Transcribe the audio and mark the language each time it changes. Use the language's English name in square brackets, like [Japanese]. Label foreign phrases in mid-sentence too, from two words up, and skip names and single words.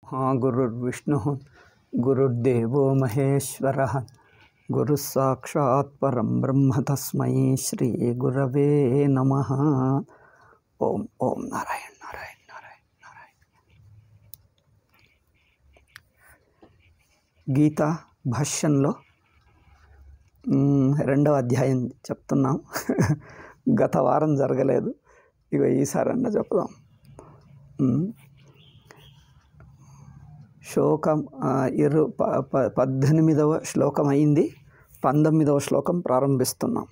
[Sanskrit] गुरुर्विष्णुः गुरुर्देवो महेश्वरः गुरुः साक्षात् परं ब्रह्म तस्मै श्री गुरवे नमः। ओम ओम नारायण नारायण नारायण नारायण। [Telugu] గీతా భాష్యంలో రెండవ అధ్యాయం చెప్తున్నాం. గత వారం జరగలేదు, ఇక ఈసారన్నా చెప్దాం. శ్లోకం 18వ శ్లోకం అయింది, 19వ శ్లోకం ప్రారంభిస్తున్నాం.